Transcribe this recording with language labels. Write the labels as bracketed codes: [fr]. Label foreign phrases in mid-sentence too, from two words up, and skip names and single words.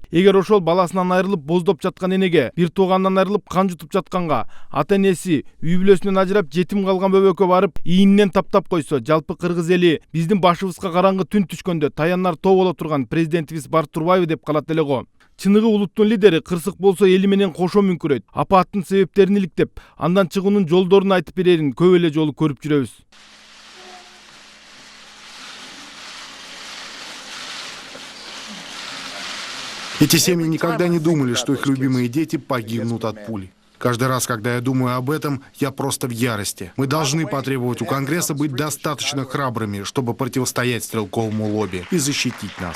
[ky] Эгер ошол баласынан айрылып боздоп жаткан энеге, бир тууганынан айрылып кан жутуп жатканга, ата-энеси үй бүлөсүнөн ажырап, жетим калган бөбөккө барып, ийининен таптап койсо, жалпы кыргыз эли биздин башыбызга караңгы түн түшкөндө таянар тоо боло турган президентибиз бар турбайбы деп калат эле го. Чыныгы улуттун лидери кырсык болсо эли менен кошо мүңкүрөйт. Апаттын себептерин иликтеп, андан чыгуунун жолдорун айтып берерин көп эле жолу көрүп жүрөбүз. [ru] Эти семьи никогда не думали, что их любимые дети погибнут от пули. Каждый раз, когда я думаю об этом, я просто в ярости. Мы должны потребовать у Конгресса быть достаточно храбрыми, чтобы противостоять стрелковому лобби и защитить нас.